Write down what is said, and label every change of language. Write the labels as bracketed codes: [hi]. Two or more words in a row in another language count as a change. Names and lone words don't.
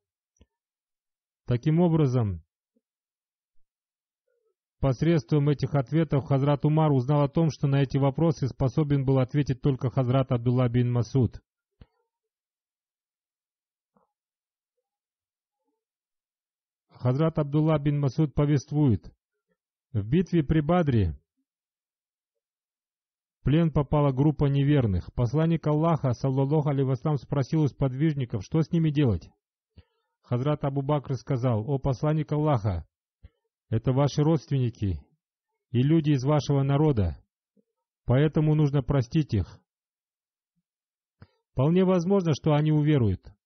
[ru] Таким образом, посредством этих ответов Хазрат Умар узнал о том, что на эти вопросы способен был ответить только Хазрат Абдулла бин Масуд. Хазрат Абдулла бин Масуд повествует: в битве при Бадре в плен попала группа неверных. Посланник Аллаха, [ar] صلى الله عليه وسلم, [ru] спросил у сподвижников, что с ними делать. Хазрат Абу Бакр сказал: «О посланник Аллаха, это ваши родственники и люди из вашего народа, поэтому нужно простить их. Вполне возможно, что они уверуют».